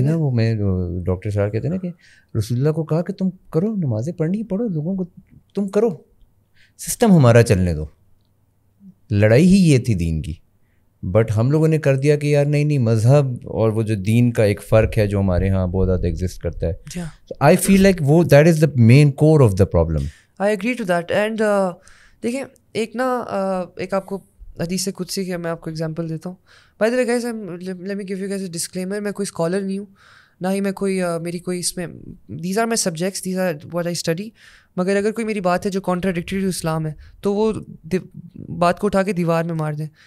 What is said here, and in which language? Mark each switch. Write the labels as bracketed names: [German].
[Urdu] نا, وہ میں ڈاکٹر صاحب کہتے ہیں نا کہ رسول اللہ کو کہا کہ تم کرو, نمازیں پڑھنی پڑھو, لوگوں کو تم کرو, سسٹم ہمارا چلنے دو. لڑائی ہی یہ تھی دین کی. بٹ ہم لوگوں نے کر دیا کہ یار نہیں مذہب اور وہ جو دین کا ایک فرق ہے جو ہمارے ہاں بہت زیادہ ایگزسٹ کرتا ہے. [English] I feel like وہ that is the main core of the problem. I agree to that. [Urdu] And دیکھیں, ایک آپ کو حدیث قدسی کی میں آپ کو ایگزامپل دیتا ہوں. [English] by the way guys, let me give you guys a disclaimer, [Urdu] میں کوئی اسکالر نہیں ہوں, نہ ہی میں کوئی میری کوئی اس میں, [English] These are my subjects, these are what I study. [Urdu] مگر اگر کوئی میری بات ہے جو [English] contradictory to Islam [Urdu] ہے, تو وہ بات کو اٹھا کے دیوار میں مار دیں.